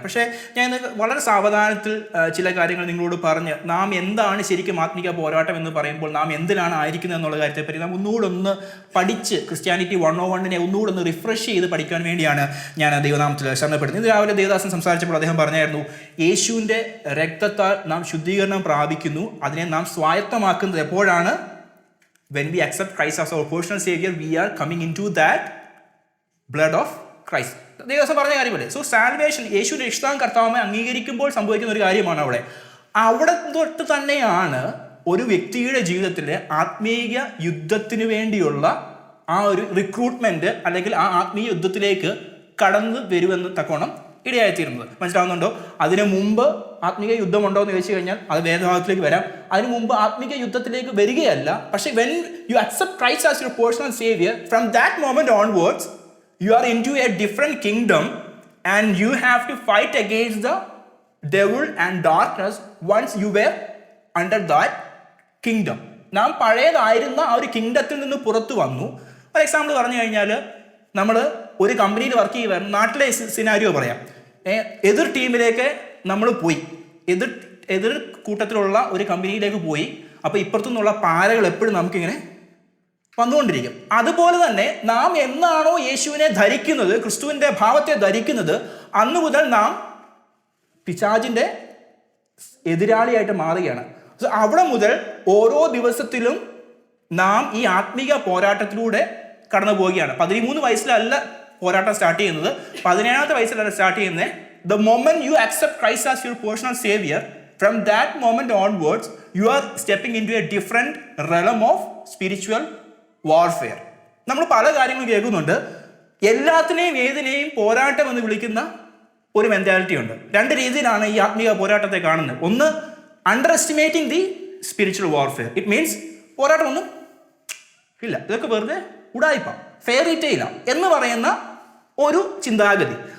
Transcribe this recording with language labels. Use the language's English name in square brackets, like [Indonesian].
[Malayalam] പക്ഷേ ഞാൻ ഇന്ന് വളരെ സാവധാനത്തിൽ ചില കാര്യങ്ങൾ നിങ്ങളോട് പറഞ്ഞ് നാം എന്താണ് ശരിക്കും ആത്മീക പോരാട്ടം എന്ന് പറയുമ്പോൾ നാം എന്തിനാണ് ആയിരിക്കുന്നത് എന്നുള്ള കാര്യത്തെപ്പറ്റി നാം ഒന്നുകൂടെ പഠിച്ച് ക്രിസ്ത്യാനിറ്റി 101 ഒന്നുകൂടെ റിഫ്രഷ് ചെയ്ത് പഠിക്കാൻ വേണ്ടിയാണ് ഞാൻ ദൈവനാമത്തിൽ ശരണപ്പെടുന്നത്. ഇന്ന് രാവിലെ ദേവദാസൻ സംസാരിച്ചപ്പോൾ അദ്ദേഹം പറഞ്ഞായിരുന്നു, യേശുവിൻ്റെ രക്തത്താൽ നാം ശുദ്ധീകരണം പ്രാപിക്കുന്നു. അതിനെ നാം സ്വായത്തമാക്കുന്നത് എപ്പോഴാണ്? [English] When we accept Christ as our personal savior, we are coming into that blood of Christ. [Malayalam] ദൈവം പറഞ്ഞ കാര്യമല്ലേ? സോ സാൽവേഷൻ, യേശു രക്ഷിതാവും കർത്താവുമായി അംഗീകരിക്കുമ്പോൾ സംഭവിക്കുന്ന ഒരു കാര്യമാണ് അവിടെ തൊട്ട് തന്നെയാണ് ഒരു വ്യക്തിയുടെ ജീവിതത്തിലെ ആത്മീയ യുദ്ധത്തിന് വേണ്ടിയുള്ള ആ ഒരു റിക്രൂട്ട്മെന്റ് അല്ലെങ്കിൽ ആ ആത്മീയ യുദ്ധത്തിലേക്ക് കടന്നു വരുമെന്ന് തക്കോണം ഇടയായിത്തീരുന്നത്. മനസ്സിലാവുന്നുണ്ടോ? അതിനു മുമ്പ് ആത്മീക യുദ്ധമുണ്ടോ എന്ന് ചോദിച്ചു കഴിഞ്ഞാൽ അത് വേദഭാഗത്തിലേക്ക് വരാം. അതിനു മുമ്പ് ആത്മീക യുദ്ധത്തിലേക്ക് വരികയല്ല. [English] പക്ഷെ when you accept Christ as your personal saviour, from that moment onwards you are into a different kingdom and you have to fight against the devil and darkness once you were under that kingdom. [Malayalam] നാം പഴയതായിരുന്ന ആ ഒരു കിങ്ഡത്തിൽ നിന്ന് പുറത്തു വന്നു. ഒരു example പറഞ്ഞു കഴിഞ്ഞാൽ, നമ്മൾ ഒരു കമ്പനിയിൽ വർക്ക് ചെയ്യുക, നാട്ടിലെ സിനാരിയോ പറയാം. എതിർ ടീമിലേക്ക് നമ്മൾ പോയി, എതിർ കൂട്ടത്തിലുള്ള ഒരു കമ്പനിയിലേക്ക് പോയി. അപ്പോൾ ഇപ്പുറത്തു നിന്നുള്ള പാരകൾ എപ്പോഴും നമുക്കിങ്ങനെ വന്നുകൊണ്ടിരിക്കും. അതുപോലെ തന്നെ നാം എന്നാണോ യേശുവിനെ ധരിക്കുന്നത്, ക്രിസ്തുവിൻ്റെ ഭാവത്തെ ധരിക്കുന്നത്, അന്നു മുതൽ നാം പിശാചിൻ്റെ എതിരാളിയായിട്ട് മാറുകയാണ്. അവിടെ മുതൽ ഓരോ ദിവസത്തിലും നാം ഈ ആത്മീക പോരാട്ടത്തിലൂടെ കടന്നു പോവുകയാണ്. 13 വയസ്സിലല്ല പോരാട്ടം സ്റ്റാർട്ട് ചെയ്യുന്നത്, 17ാമത്തെ വയസ്സിലല്ല സ്റ്റാർട്ട് ചെയ്യുന്നത്. [English] The moment you accept Christ as your personal savior, from that moment onwards you are stepping into a different realm of spiritual warfare. [Malayalam] നമ്മൾ പല കാര്യങ്ങളും കേൾക്കുന്നുണ്ട്. എല്ലാത്തിനെയും ഏതിനെയും പോരാട്ടം എന്ന് വിളിക്കുന്ന ഒരു മെന്റാലിറ്റി ഉണ്ട്. 2 രീതിയിലാണ് ഈ ആത്മീയ പോരാട്ടത്തെ കാണുന്നത്. ഒന്ന്, [English] Underestimating the spiritual warfare. It means [Malayalam] പോരാട്ടം ഒന്നും ഇല്ല, ഇതൊക്കെ വെറുതെ ഉടായിപ്പ, ഫെയറി ടെയില എന്ന് പറയുന്ന ഒരു ചിന്താഗതി.